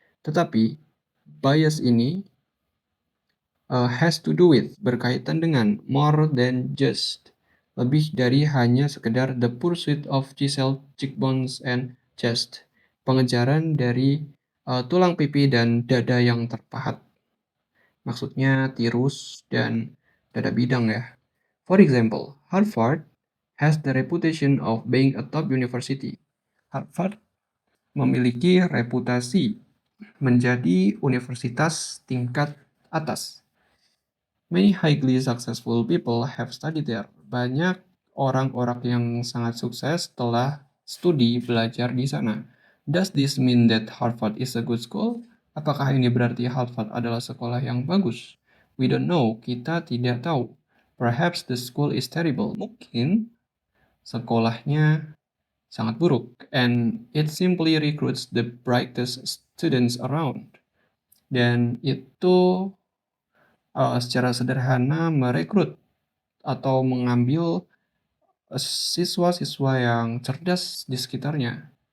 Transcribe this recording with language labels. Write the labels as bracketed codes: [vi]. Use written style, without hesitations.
[id] Tetapi, bias ini [en] has to do with, [id] berkaitan dengan, [en] more than just, [id] lebih dari hanya sekedar [en] the pursuit of chiseled cheekbones and chest, [id] pengejaran dari tulang pipi dan dada yang terpahat. Maksudnya tirus dan dada bidang ya. [en] For example, Harvard has the reputation of being a top university. [id] Harvard memiliki reputasi menjadi universitas tingkat atas. [en] Many highly successful people have studied there. [id] Banyak orang-orang yang sangat sukses telah studi belajar di sana. [en] Does this mean that Harvard is a good school? [id] Apakah ini berarti Harvard adalah sekolah yang bagus? [en] We don't know. [id] Kita tidak tahu. [en] Perhaps the school is terrible. [id] Mungkin sekolahnya sangat buruk. [en] And it simply recruits the brightest students around. [id] Dan itu secara sederhana merekrut atau mengambil siswa-siswa yang cerdas di sekitarnya.